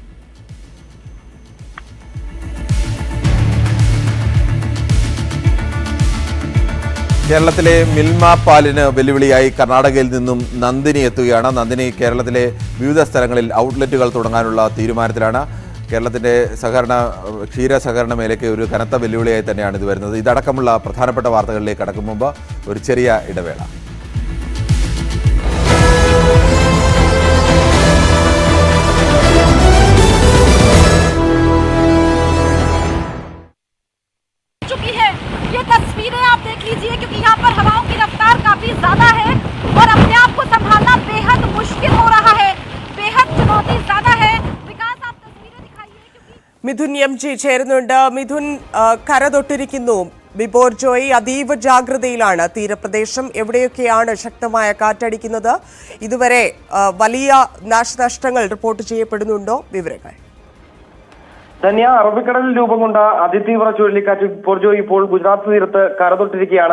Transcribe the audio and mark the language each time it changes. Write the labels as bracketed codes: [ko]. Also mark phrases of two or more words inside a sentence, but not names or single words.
[ml] കേരളത്തിലെ മിൽമ പാലിന് വെല്ലുവിളിയായി കർണാടകയിൽ നിന്നും നന്ദിനി എത്തുകയാണ്. നന്ദിനി കേരളത്തിലെ വിവിധ സ്ഥലങ്ങളിൽ ഔട്ട്ലെറ്റുകൾ തുടങ്ങാനുള്ള തീരുമാനത്തിലാണ്. കേരളത്തിൻ്റെ ക്ഷീര സഹകരണ മേഖലയ്ക്ക് ഒരു കനത്ത വെല്ലുവിളിയായി തന്നെയാണ് ഇത് വരുന്നത്. ഇതടക്കമുള്ള പ്രധാനപ്പെട്ട വാർത്തകളിലേക്ക് കടക്കും മുമ്പ് ഒരു ചെറിയ ഇടവേള. [hi] तस्वीरें आप देख लीजिए क्योंकि यहाँ पर हवाओं की रफ्तार काफी ज्यादा है और अपने आप को संभालना बेहद मुश्किल हो रहा है, बेहद चुनौती ज्यादा है। विकास, आप तस्वीरें दिखाइए। [ml] മിഥുൻ MG ചേരുന്നുണ്ട്. മിഥുൻ, കരതൊട്ടിരിക്കുന്നു ബിബോർജോയ്, അതീവ ജാഗ്രതയിലാണ് തീരപ്രദേശം. എവിടെയൊക്കെയാണ് ശക്തമായ കാറ്റടിക്കുന്നത്? ഇതുവരെ വലിയ നാശനഷ്ടങ്ങൾ റിപ്പോർട്ട് ചെയ്യപ്പെടുന്നുണ്ടോ? വിവരങ്ങൾ. ധന്യ, അറബിക്കടലിൽ രൂപം കൊണ്ട അതിതീവ്ര ചുഴലിക്കാറ്റ് ബിബോർജോയ് ഇപ്പോൾ ഗുജറാത്ത് തീരത്ത് കരതൊട്ടിരിക്കുകയാണ്.